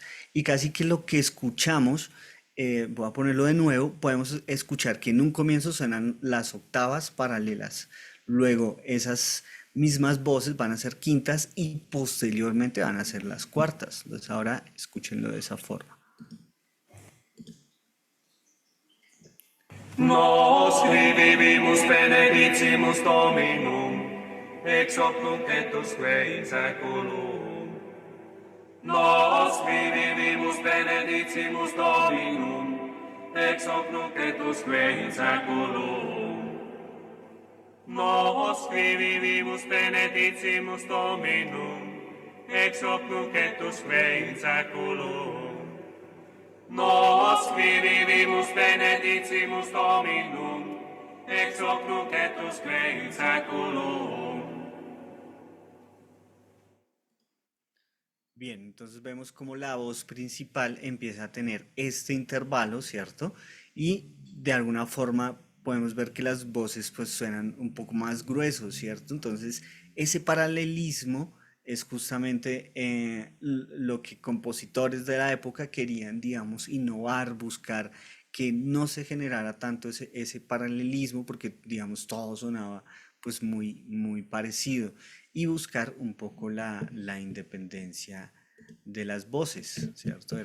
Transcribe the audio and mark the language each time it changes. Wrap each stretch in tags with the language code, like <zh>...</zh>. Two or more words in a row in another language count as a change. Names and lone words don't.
<es>Y casi que lo que escuchamos, voy a ponerlo de nuevo, podemos escuchar que en un comienzo suenan las octavas paralelas, luego esas mismas voces van a ser quintas y posteriormente van a ser las cuartas. Entonces ahora escúchenlo de esa forma.</es> <la>Nos qui vivimus benedicimus Dominum, ex hoc nunc et usque in saeculum. Nos qui vivimus benedicimus Dominum, ex hoc nunc et usque in saeculum. Nos qui vivimus benedicimus Dominum, ex hoc nunc et usque in saeculum. Nos qui vivimus benedicimus Dominum, ex hoc nunc et usque in saeculum.</la> <es>Bien, entonces vemos como la voz principal empieza a tener este intervalo, ¿cierto? Y de alguna forma podemos ver que las voces pues suenan un poco más gruesos, ¿cierto? Entonces ese paralelismo es justamente lo que compositores de la época querían, digamos, innovar, buscar que no se generara tanto ese paralelismo porque, digamos, todo sonaba pues muy parecido y buscar un poco la independencia de las voces, ¿cierto?</es>